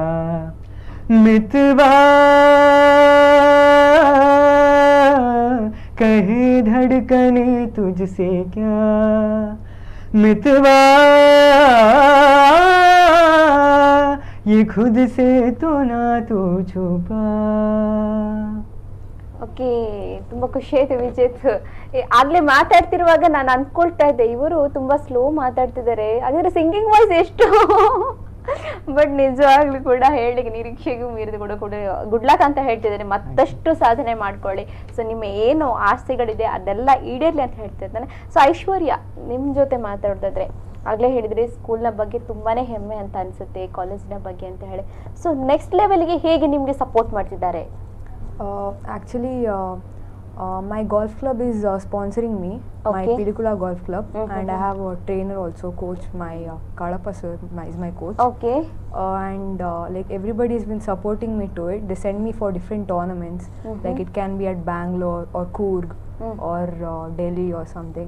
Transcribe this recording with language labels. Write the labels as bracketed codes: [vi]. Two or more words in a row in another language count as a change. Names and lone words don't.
[hi] मितवा कहे धड़कने तुझसे क्या, मितवा ये खुद से तो ना तू छुपा. [kn] ಓಕೆ, ತುಂಬಾ ಖುಷಿ ಆಯ್ತು ವಿಜೇತ್. ಆಗ್ಲೇ ಮಾತಾಡ್ತಿರುವಾಗ ನಾನು ಅನ್ಕೊಳ್ತಾ ಇದ್ದೆ ಇವರು ತುಂಬಾ ಸ್ಲೋ ಮಾತಾಡ್ತಿದ್ದಾರೆ, ಹಾಗಾದ್ರೆ [en] singing voice [kn] ಎಷ್ಟು ಬಟ್ ನಿಜವಾಗ್ಲೂ ಕೂಡ ಹೇಳಿ ನಿರೀಕ್ಷೆಗೂ ಮೀರಿದ ಕೂಡ [en] good luck [kn] ಅಂತ ಹೇಳ್ತಿದ್ದಾರೆ. ಮತ್ತಷ್ಟು ಸಾಧನೆ ಮಾಡ್ಕೊಳ್ಳಿ. ಸೊ ನಿಮ್ಮ ಏನು ಆಸೆಗಳಿದೆ ಅದೆಲ್ಲ ಈಡೇರ್ಲಿ ಅಂತ ಹೇಳ್ತಾ ಇದ್ದಾನೆ. ಸೊ ಐಶ್ವರ್ಯ, ನಿಮ್ ಜೊತೆ ಮಾತಾಡೋದಾದ್ರೆ ಆಗ್ಲೇ ಹೇಳಿದ್ರಿ ಸ್ಕೂಲ್ನ ಬಗ್ಗೆ ತುಂಬಾನೇ ಹೆಮ್ಮೆ ಅಂತ ಅನ್ಸುತ್ತೆ, ಕಾಲೇಜಿನ ಬಗ್ಗೆ ಅಂತ ಹೇಳಿ. [en] so next levelಗೆ [kn] ಹೇಗೆ ನಿಮ್ಗೆ ಸಪೋರ್ಟ್ ಮಾಡ್ತಿದ್ದಾರೆ? [en] Actually, my golf club is sponsoring me, my Okay. Pidikula Golf Club, and I have a trainer also, coach, my Kadapa sir is my coach. [kn] ಓಕೆ, [en] And like everybody has been supporting me to it. They send me for different tournaments, like it can be at Bangalore or Coorg or Delhi or something.